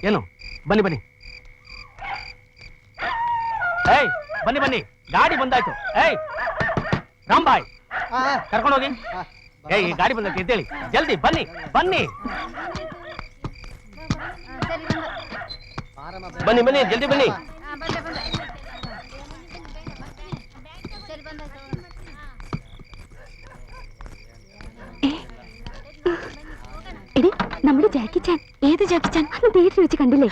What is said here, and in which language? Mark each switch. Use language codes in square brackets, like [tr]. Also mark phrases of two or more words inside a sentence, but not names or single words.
[kn] ಏನು, ಬನ್ನಿ ಬನ್ನಿ. ಏಯ್ ಬನ್ನಿ ಬನ್ನಿ, ಗಾಡಿ ಬಂದಾಯ್ತು. ಏಯ್ ರಾಂಬಾಯ್, ಕರ್ಕೊಂಡೋಗಿ. ಏಯ್ ಈ ಗಾಡಿ ಬಂದೈತೆ ಎದ್ದೇಳಿ, ಜಲ್ದಿ ಬನ್ನಿ ಬನ್ನಿ ಬನ್ನಿ ಬನ್ನಿ, ಜಲ್ದಿ ಬನ್ನಿ. [ml] എടി, നമ്മുടെ ജാക്കി ചാൻ. ഏത് ജാക്കി ചാൻ? അന്ന് തിയേറ്ററിൽ വെച്ച് കണ്ടില്ലേ?